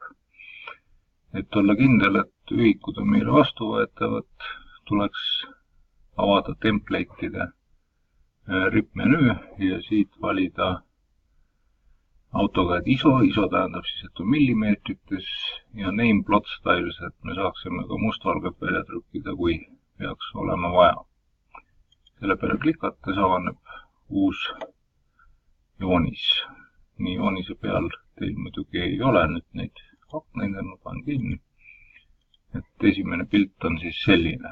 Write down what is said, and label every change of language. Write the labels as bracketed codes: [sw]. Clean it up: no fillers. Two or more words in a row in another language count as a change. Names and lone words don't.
[et] Et olla kindel, et ühikud on meile vastuvõetavad, tuleks avada template'ide rippmenüü ja siit valida AutoCAD ISO tähendab siis, et on millimeetrites ja [en] name plot styles, [et] et me saaksime ka mustvalget välja trükkida, kui peaks olema vaja. Selle peale klikates avaneb uus joonis. Nii joonise peal teil muidugi ei ole nüüd neid akneid, ma panen kinni. Et esimene pilt on siis selline.